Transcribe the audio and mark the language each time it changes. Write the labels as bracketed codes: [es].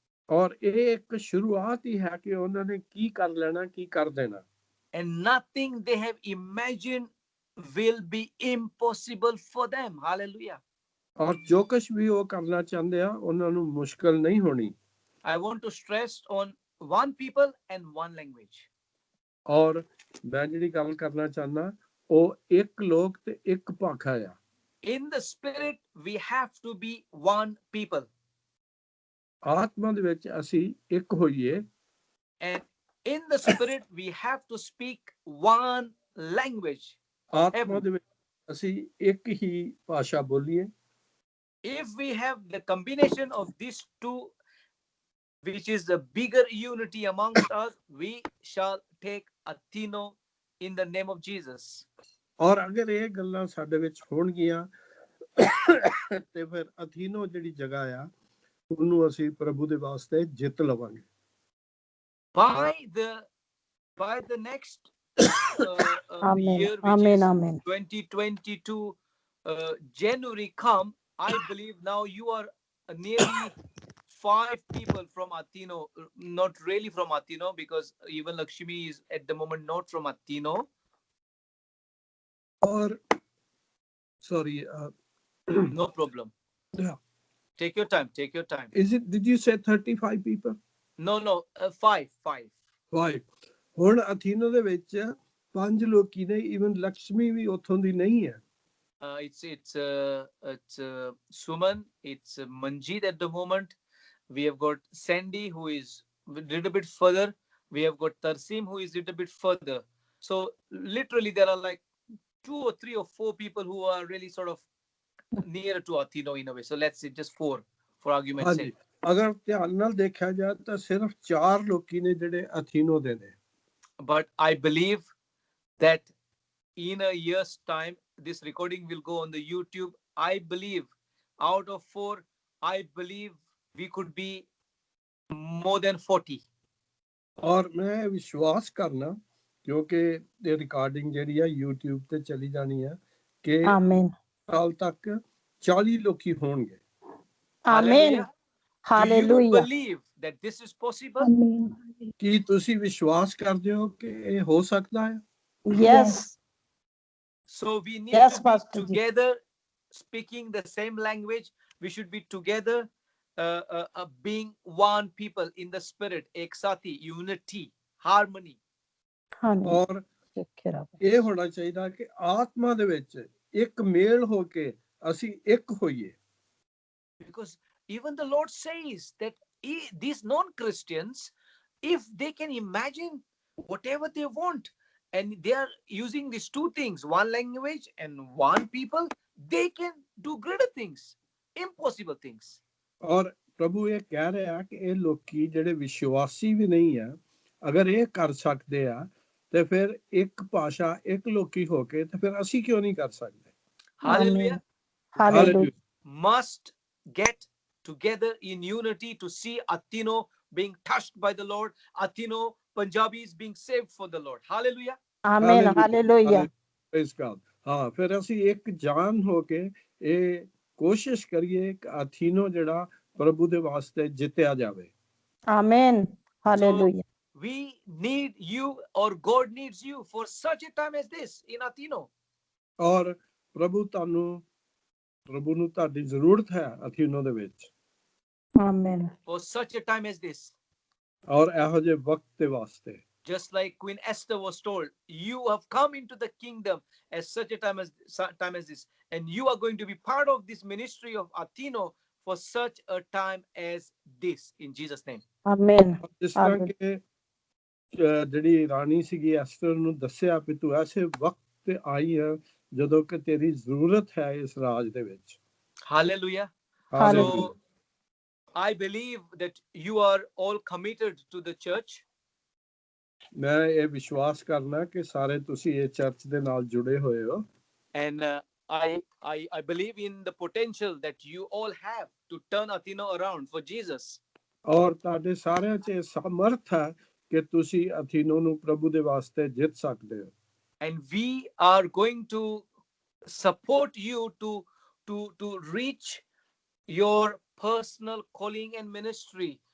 [pa] ਔਰ ਇਹ ਇੱਕ ਸ਼ੁਰੂਆਤ ਹੀ ਹੈ ਕਿ ਉਹਨਾਂ ਨੇ ਕੀ ਕਰ ਲੈਣਾ, ਕੀ ਕਰ ਦੇਣਾ। [en] And nothing they have imagined will be impossible for them. Hallelujah. ਔਰ ਜੋ ਕੁਛ ਵੀ ਉਹ ਕਰਨਾ ਚਾਹੁੰਦੇ ਆ ਉਹਨਾਂ ਨੂੰ ਮੁਸ਼ਕਲ ਨਹੀਂ ਹੋਣੀ। I want to stress on one people and one language. ਔਰ ਮੈਂ ਜਿਹੜੀ ਗੱਲ ਕਰਨਾ ਚਾਹੁੰਦਾ ਉਹ ਇੱਕ ਲੋਕ ਤੇ ਇੱਕ ਭਾਸ਼ਾ ਆ। In the spirit, we have to be one people. ਆਤਮਾ ਦੇ ਵਿੱਚ ਅਸੀਂ ਇੱਕ ਹੋਈਏ। And in the spirit, we have to speak one language. ਆਤਮਾ ਦੇ ਵਿੱਚ ਅਸੀਂ ਇੱਕ ਹੀ ਭਾਸ਼ਾ ਬੋਲੀਏ। If we have the combination of these two, which is the bigger unity amongst us, we shall take Athino in the name of Jesus. ਔਰ ਅਗਰ ਇਹ ਗੱਲਾਂ ਸਾਡੇ ਵਿੱਚ ਹੋਣਗੀਆਂ ਤੇ ਫਿਰ ਅਥੀਨੋ ਜਿਹੜੀ ਜਗ੍ਹਾ ਆ ਉਹਨੂੰ ਅਸੀਂ ਪ੍ਰਭੂ ਦੇ ਵਾਸਤੇ ਜਿੱਤ ਲਵਾਂਗੇ। By the next Amen. year, which Amen. is Amen. 2022 January come, I believe now you are nearly 5 people from Athino, not really from Athino, because even Lakshmi is at the moment not from Athino. Or sorry, No problem. Yeah. Take your time. Take your time. Did you say 35 people? No, 5. 5. [pa] ਹੁਣ ਅਥੀਨੋ ਦੇ ਵਿੱਚ 5 ਲੋਕੀ ਨੇ, even Lakshmi ਵੀ ਉੱਥੋਂ ਦੀ ਨਹੀਂ ਹੈ। [en] It's Suman, it's Manjeet at the moment. We have got Sandy, who is a little bit further. We have got Tarsim, who is a little bit further. So literally there are like 2 or 3 or 4 people who are really sort of near to Athino in a way. So let's say just 4 for argument's sake. [pa] ਅਗਰ ਧਿਆਨ ਨਾਲ ਦੇਖਿਆ ਜਾਏ ਤਾਂ ਸਿਰਫ 4 ਲੋਕੀ ਨੇ ਜਿਹੜੇ ਅਥੀਨੋ ਦੇ ਨੇ। [en] But I believe that in a year's time, this recording will go on the YouTube. I believe out of 4, I believe we could be more than 40. [pa] ਔਰ ਮੈਂ ਵਿਸ਼ਵਾਸ ਕਰਨਾ ਕਿਉਂਕਿ ਇਹ ਰਿਕਾਰਡਿੰਗ ਜਿਹੜੀ ਆ YouTube ਤੇ ਚਲੀ ਜਾਣੀ ਆ ਕਿ [en] Amen. [pa] ਸਾਲ ਤੱਕ 40 ਲੋਕੀ ਹੋਣਗੇ। [en] Amen. Do you Hallelujah. believe that this is possible? Amen. [pa] ਕੀ ਤੁਸੀਂ ਵਿਸ਼ਵਾਸ ਕਰਦੇ ਹੋ ਕਿ ਇਹ ਹੋ ਸਕਦਾ ਹੈ? [en] Yes. So we need Yes, to be Pastor Ji. together, speaking the same language. We should be together, being one people in the spirit, [pa] ek sathi, [en] unity, harmony. Amen. [pa] ਔਰ ਇਹ ਹੋਣਾ ਚਾਹੀਦਾ ਕਿ ਆਤਮਾ ਦੇ ਵਿੱਚ ਇੱਕ ਮੇਲ ਹੋ ਕੇ ਅਸੀਂ ਇੱਕ ਹੋਈਏ। [en] Because even the Lord says that these non-Christians, if they can imagine whatever they want, and they are using these two things, one language and one people, they can do greater things, impossible things. [pa] ਔਰ ਪ੍ਰਭੂ ਇਹ ਕਹਿ ਰਿਹਾ ਕਿ ਇਹ ਲੋਕੀ ਜਿਹੜੇ ਵਿਸ਼ਵਾਸੀ ਵੀ ਨਹੀਂ ਆ, ਅਗਰ ਇਹ ਕਰ ਸਕਦੇ ਆ ਤੇ ਫਿਰ ਇੱਕ ਭਾਸ਼ਾ ਇੱਕ ਲੋਕੀ ਹੋ ਕੇ ਤੇ ਫਿਰ ਅਸੀਂ ਕਿਉਂ ਨਹੀਂ ਕਰ ਸਕਦੇ? [en] Hallelujah. Hallelujah. Must get together in unity to see Atino being touched by the Lord, Atino Punjabis being saved for the Lord. Hallelujah. Amen. Hallelujah. Praise God. [pa] ਹਾਂ, ਫਿਰ ਅਸੀਂ ਇੱਕ ਜਾਨ ਹੋ ਕੇ ਇਹ ਕੋਸ਼ਿਸ਼ ਕਰੀਏ ਕਿ ਅਥੀਨੋ ਜਿਹੜਾ ਪ੍ਰਭੂ ਦੇ ਵਾਸਤੇ ਜਿੱਤਿਆ ਜਾਵੇ। [en] Amen. Hallelujah. So we need you, or God needs you for such a time as this in Atino. [pa] ਔਰ ਪ੍ਰਭੂ ਨੂੰ ਤੁਹਾਡੀ ਜ਼ਰੂਰਤ ਹੈ ਅਥੀਨੋ ਦੇ ਵਿੱਚ। [en] Amen. For such a time as this. [pa] ਔਰ ਇਹੋ ਜਿਹੇ ਵਕਤ ਦੇ ਵਾਸਤੇ। [en] Just like Queen Esther was told, you have come into the kingdom at such a time as this, and you are going to be part of this ministry of Atino for such a time as this, in Jesus' name. Amen. [pa] ਜਿਸ ਤਰ੍ਹਾਂ ਕਿ ਜਿਹੜੀ ਰਾਣੀ ਸੀਗੀ Aster ਨੂੰ ਦੱਸਿਆ ਕਿ ਤੂੰ ਐਸੇ ਵਕਤ ਤੇ ਆਈ ਹੈ ਜਦੋਂ ਕਿ ਤੇਰੀ ਜ਼ਰੂਰਤ ਹੈ ਇਸ ਰਾਜ ਦੇ ਵਿੱਚ। [en] Hallelujah. Hallelujah. So I believe that you are all committed to the church. [pa] ਮੈਂ ਇਹ ਵਿਸ਼ਵਾਸ ਕਰਨਾ ਕਿ ਸਾਰੇ ਤੁਸੀਂ ਇਹ ਚਰਚ ਦੇ ਨਾਲ ਜੁੜੇ ਹੋਏ ਹੋ। [en] And I believe in the potential that you all have to turn Atino around for Jesus. [pa] ਔਰ ਤੁਹਾਡੇ ਸਾਰਿਆਂ 'ਚ ਸਮਰਥ ਹੈ ਕਿ ਤੁਸੀਂ ਅਥੀਨੋ ਨੂੰ ਪ੍ਰਭੂ ਦੇ ਵਾਸਤੇ ਜਿੱਤ ਸਕਦੇ ਹੋ। [en] And we are going to support you to reach your personal calling and ministry.